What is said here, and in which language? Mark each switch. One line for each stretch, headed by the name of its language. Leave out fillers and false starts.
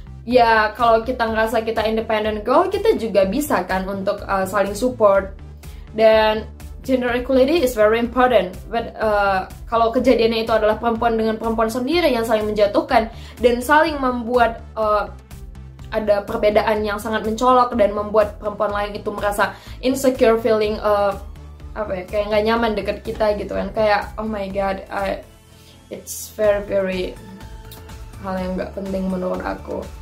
Indonesian: Ya kalau kita ngerasa kita independent girl, kita juga bisa kan untuk saling support.
English: Dan gender equality is very important.
Indonesian: But kalau kejadiannya itu adalah perempuan dengan perempuan sendiri yang saling menjatuhkan dan saling membuat ada perbedaan yang sangat mencolok dan membuat perempuan lain itu merasa insecure, feeling kayak nggak nyaman deket kita gitu kan, kayak
English: oh my god, it's very
Indonesian: hal yang nggak penting menurut aku.